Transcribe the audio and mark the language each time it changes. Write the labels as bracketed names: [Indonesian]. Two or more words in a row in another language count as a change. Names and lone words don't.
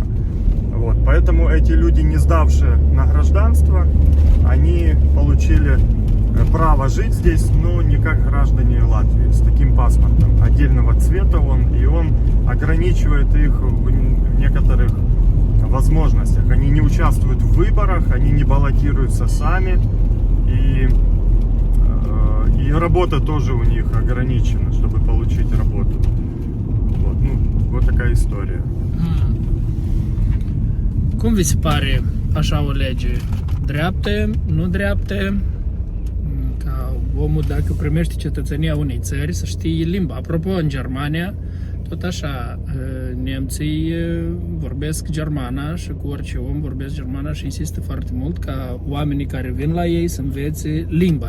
[Russian] Вот, поэтому эти люди, не сдавшие на гражданство, они получили право жить здесь, но не как граждане Латвии, с таким паспортом отдельного цвета и он ограничивает их в некоторых возможностях. Они не участвуют в выборах, они не баллотируются сами, и работа тоже у них ограничена, чтобы получить работу. Вот такая история. [Romanian] Cum vi se pare așa o lege? Dreaptă, nu dreaptă? Ca omul, dacă primește cetățenia unei țări, să știe limba. Apropo, în Germania, tot așa, nemții vorbesc germana și cu orice om vorbesc germana și insistă foarte mult ca oamenii care vin la ei să învețe limba.